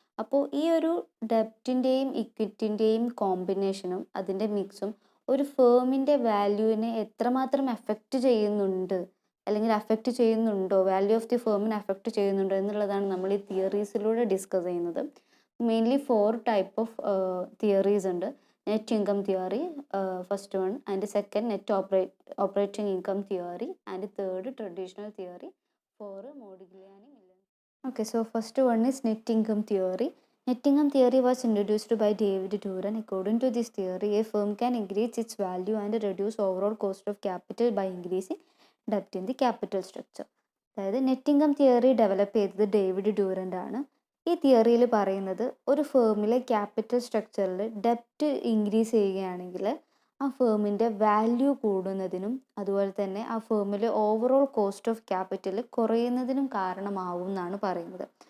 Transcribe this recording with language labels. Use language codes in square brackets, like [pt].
[ml] അപ്പോൾ ഈ ഒരു ഡെപ്റ്റിൻ്റെയും ഇക്വിറ്റിൻ്റെയും കോമ്പിനേഷനും അതിൻ്റെ മിക്സും ഒരു ഫേമിൻ്റെ വാല്യൂവിനെ എത്രമാത്രം എഫക്റ്റ് ചെയ്യുന്നുണ്ട്, അല്ലെങ്കിൽ അഫക്റ്റ് ചെയ്യുന്നുണ്ടോ, വാല്യൂ ഓഫ് ദി ഫേമിനെ അഫക്റ്റ് ചെയ്യുന്നുണ്ടോ എന്നുള്ളതാണ് നമ്മൾ ഈ തിയറീസിലൂടെ ഡിസ്കസ് ചെയ്യുന്നത്. മെയിൻലി 4 ടൈപ്പ് ഓഫ് തിയറീസ് ഉണ്ട്. Net income theory, first one, and second net operating income theory, and third traditional theory, 4 Modigliani Miller. [en] Okay, so first one is net income theory. Net income theory was introduced by David Duran. According to this theory, a firm can increase its value and reduce overall cost of capital by increasing debt in the capital structure. [ml] അതായത് net income theory develop ചെയ്തത് David Durand ആണ്. ഈ തിയറിയിൽ പറയുന്നത് ഒരു ഫേമിലെ capital സ്ട്രക്ചറിൽ ഡെപ്റ്റ് increase ചെയ്യുകയാണെങ്കിൽ ആ ഫേമിൻ്റെ വാല്യൂ കൂടുന്നതിനും അതുപോലെ തന്നെ ആ ഫേമിലെ ഓവറോൾ കോസ്റ്റ് ഓഫ് ക്യാപിറ്റൽ കുറയുന്നതിനും കാരണമാവും എന്നാണ് പറയുന്നത്.